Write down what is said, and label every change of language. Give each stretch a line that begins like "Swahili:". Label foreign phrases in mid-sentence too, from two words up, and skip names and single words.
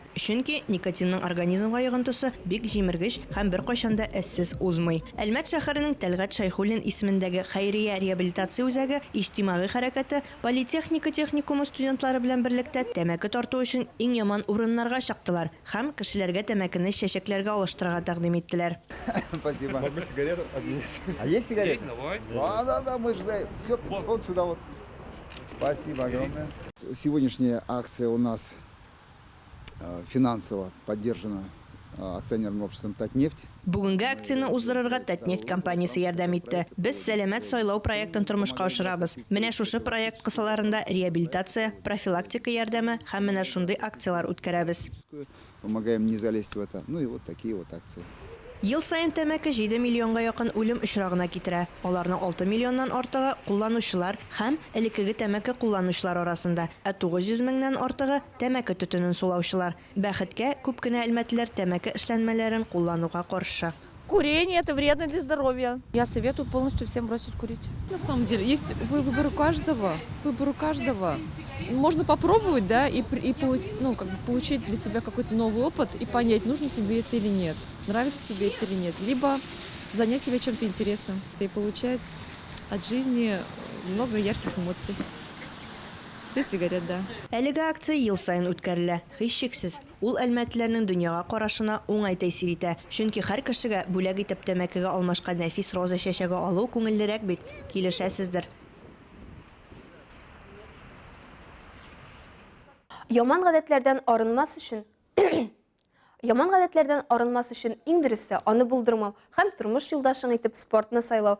Tatar: Чөнки никотинның организмга йогынтысы бик җимергеч һәм бер кайчанда әссез узмый. Әлмәт шәһәренең Тәлгать Шәйхуллин исемендәге хәйрия реабилитация үзәге иҗтимагый хәрәкәте политехника техникумы студентлары класслары белән берлектә тәмәке тарту өчен иң яман урыннарга чыктылар һәм кешеләргә тәмәкене чәчәкләргә алыштырырга тәкъдим иттеләр.
Russian: Спасибо. Можно сигарету? А есть сигареты? Давай. Да, мы же все, вот сюда вот. Спасибо огромное. Сегодняшняя акция у нас финансово поддержана акционерным обществом «Татнефть».
Tatar: Бүгенге акцияны уздырырга Татнефть компаниясе ярдәм итте. Без сәламәт сайлау проектын тормышка ашырабыз. Менә шушы проект кысаларында реабилитация, профилактика ярдәме һәм менә шундый акциялар үткәрәбез.
Russian: Помогаем не залезть в это. Ну и вот такие вот акции.
Tatar: Ел сайын тәмәке 7 миллионга якын үлем очрагына китерә. Аларның 6 миллионнан артыгы кулланучылар һәм элеккеге тәмәке кулланучылар арасында, 900 меңнән артыгы тәмәке төтенен сулаучылар. Бәхеткә, күп кенә элмәтләр тәмәке эшләнмәләрен куллануга каршы.
Russian: Курение – это вредно для здоровья. Я советую полностью всем бросить курить. На самом деле, есть выбор у каждого. Выбор у каждого. Можно попробовать, да, и получить для себя какой-то новый опыт и понять, нужно тебе это или нет, нравится тебе это или нет. Либо занять себя чем-то интересным и получать от жизни много ярких эмоций. То есть сигарет, да.
Tatar: Әлеге акция ел сайын үткәрелә. Һичшиксез, ул әлмәтләрнең дөньяга карашына уңай тәэсир итә. Чөнки һәр кешегә бүләк итеп тәмәкегә алмашка нәфис роза чәчәге алу күңеллерәк бит. Килешәсездер. Яман гадәтләрдән арынмас өчен иң дөресе аны булдырмау һәм тормыш юлдашың итеп спортны сайлау.